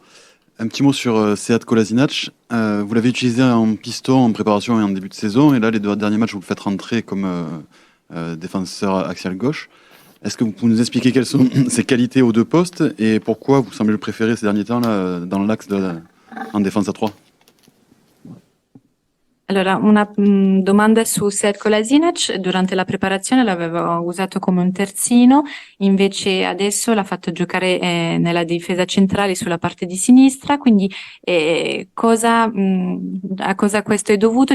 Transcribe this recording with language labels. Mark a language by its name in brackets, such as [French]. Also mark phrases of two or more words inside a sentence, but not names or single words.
[French] Un petit mot sur Sead Kolasinac. Vous l'avez utilisé en piston en préparation et en début de saison, et là, les 2 derniers matchs, vous le faites rentrer comme défenseur axial gauche. Est-ce que vous pouvez nous expliquer quelles sont ses qualités aux 2 postes et pourquoi vous semblez le préférer ces derniers temps là, dans l'axe en défense à 3? [Italian] Allora, una domanda su Sead Kolasinac. Durante la preparazione l'aveva usato come un terzino, invece adesso l'ha fatto giocare nella difesa centrale sulla parte di sinistra, quindi a cosa questo è dovuto?